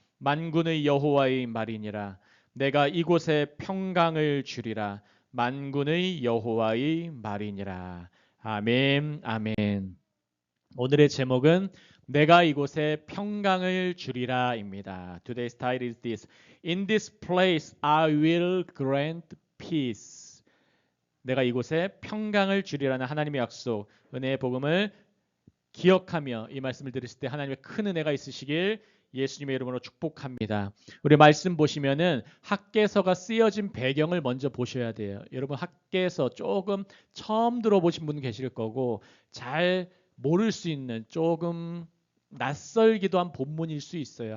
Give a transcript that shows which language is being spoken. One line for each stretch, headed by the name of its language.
Korean: 만군의 여호와의 말이니라. 내가 이곳에 평강을 주리라. 만군의 여호와의 말이니라. 아멘, 아멘. 오늘의 제목은 내가 이곳에 평강을 주리라입니다.
English: Today's title is this. In this place I will grant peace.
Korean: 내가 이곳에 평강을 주리라는 하나님의 약속, 은혜의 복음을 기억하며 이 말씀을 들으실 때 하나님의 큰 은혜가 있으시길 예수님의 이름으로 축복합니다. 우리 말씀 보시면은 학개서가 쓰여진 배경을 먼저 보셔야 돼요. 여러분 학개서 조금 처음 들어보신 분 계실 거고 잘 모를 수 있는 조금 낯설기도 한 본문일 수 있어요.